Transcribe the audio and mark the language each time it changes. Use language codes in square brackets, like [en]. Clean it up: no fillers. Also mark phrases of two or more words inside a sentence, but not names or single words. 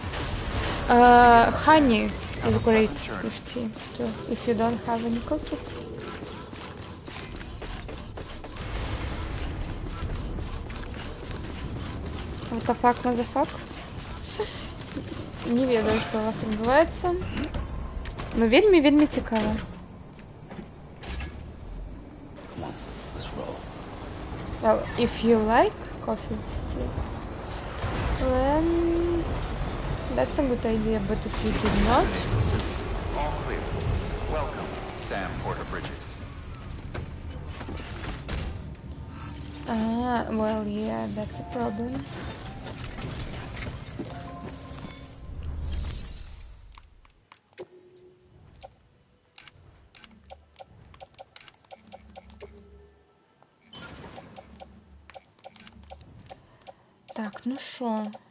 [en] Honey is great with tea too, if you don't have any cookies. What the fuck, motherfucker? [be] Не ведаю, [ru] что у вас відбувається. [be] Но вельми цікаво. [en] Well, if you like coffee with tea, then that's a good idea, but if you do not... All clear. Welcome, Sam Porter Bridges. Well, yeah, that's a problem. [uk] Так, ну шо?